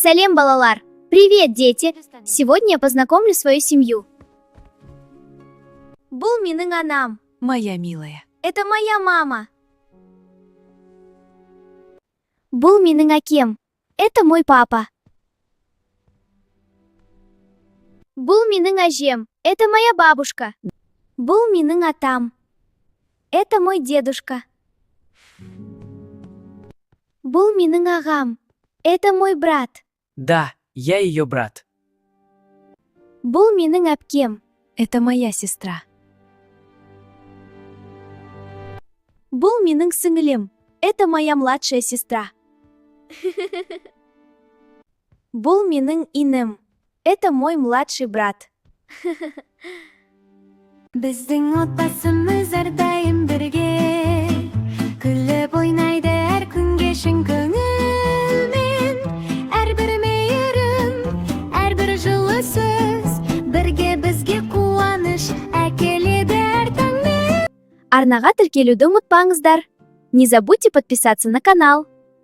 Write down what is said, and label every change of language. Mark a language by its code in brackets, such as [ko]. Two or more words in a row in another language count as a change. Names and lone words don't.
[kk] Салем, балалар! [ru] Привет, дети! Сегодня я познакомлю свою семью. [kk] Бұл менің анам. [ru] Моя милая. Это моя мама. [kk] Бұл менің әкем. [ru] Это мой папа. [kk] Бұл менің әжем. [ru] Это моя бабушка. [kk] Бұл менің атам. [ru] Это мой дедушка. [kk] Бұл менің ағам. [ru] Это мой брат. Да, я ее брат. [kk] Бұл менің әпкем. [ru] Это моя сестра. [kk] Бұл менің сіңілім. [ru] Это моя младшая сестра. [kk] Бұл менің инім. [ru] Это мой младший брат. [kk] Біздің отбасымыз әрдайым бірге, күліп ойнайды әр күнге шын көңілмен. Әрбір мейірім, әрбір жылы сөз, бірге бізге қуаныш әкеледі әр таңмен. Арнаға тіркелуді ұмытпаңыздар. [ru] Не забудьте подписаться на канал.